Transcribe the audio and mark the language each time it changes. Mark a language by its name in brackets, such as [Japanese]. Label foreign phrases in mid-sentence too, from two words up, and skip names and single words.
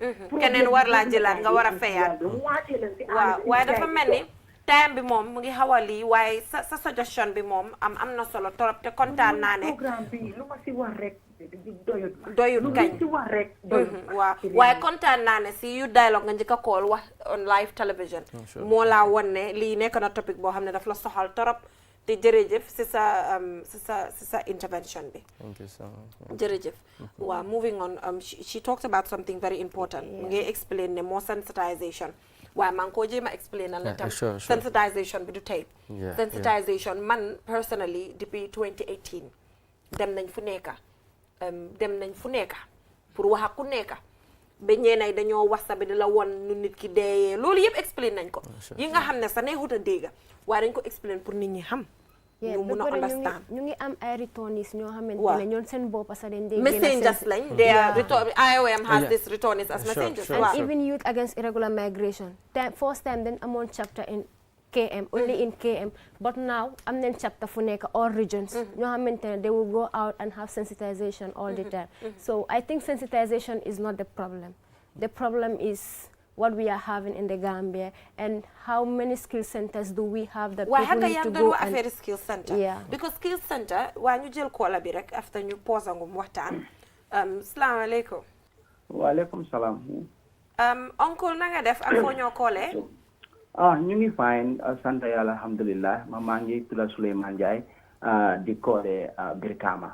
[Wolof] keneen war laa jëlaat nga war a fayaat mu wàccee la si aala bi waaye dafa mel ni time bi moom mu ngi xaw a lii waaye sa suggestion bi moom am na solo trop te kontaan naa ne programme bi lu ma si war rek doyut kañ waaw waaye kontaan naa ne si Youth Dialogue nga njëkk a call wax [English] on live television [Wolof] moo laa won ne lii nekk na topic boo xam ne daf la soxal torop te jërëjëf si sa intervention bi jërëjëf waaw [English] moving on she talked about something very important [Wolof] mu ngi explain ne [English] more sensitization [Wolof] waaye maa ngi koo jéem a explain na la tam [English] sure. [Wolof] sensitization bi du tey [English] Yeah, [Wolof] sensitization man personally depuis 2018 dem nañ fu nekka pour wax ak ku nekka ba ñeenay dañoo wasa bi di la won nu nit ki deeyee loolu yëpp explain nañ ko yi nga xam ne sa neexut a dégga waaye dañ ko explain pour nit ñi xam ñu mun a understand ñu ngi am ay returnees ñoo xamante ne ñoon seen bopp sax dañ dee [English] messengers lañ they are IOM has this returnees as messengers and even Youth Against Irregular Migration first time [Wolof] dañ amoon [English] chapter in KM only in KM but now [Wolof] am nañ [English] chapter [Wolof] fu nekk [English] all regions [Wolof] ñoo xamante ne [English] they will go out and have sensitization all the time so I think sensitization is not the problem is what we are having in the Gambia and how many skill centers do we have that people need to go and [Wolof] affaire [English] skill center because skill center [Wolof] waa ñu jël koola bi rek after ñu pause ngum waxtaan salaamaaleykum waaleykum salaam oncle na nga def ak foo ñoo koolee ñu ngi fine sant yàlla alhamdulillah maa ngi tudd Souleymane Ndiaye di koole Brikama